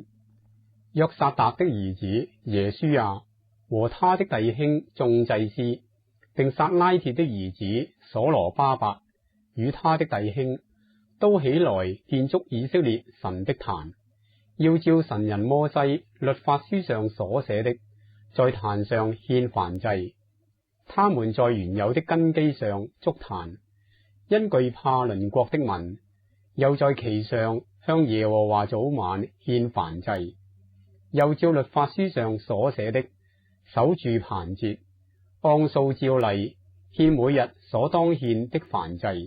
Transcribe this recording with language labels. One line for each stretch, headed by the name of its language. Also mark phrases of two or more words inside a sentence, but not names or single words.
Chinese: 約撒達的兒子耶書亞和他的弟兄眾祭司， 並撒拉鐵的兒子所羅巴伯與他的弟兄都起來建築以色列神的壇，要照神人摩西律法書上所寫的，在壇上獻燔祭。他們在原有的根基上築壇，因懼怕鄰國的民，又在其上向耶和華早晚獻燔祭，又照律法書上所寫的，守住棚節，按數照例獻每日所當獻的燔祭。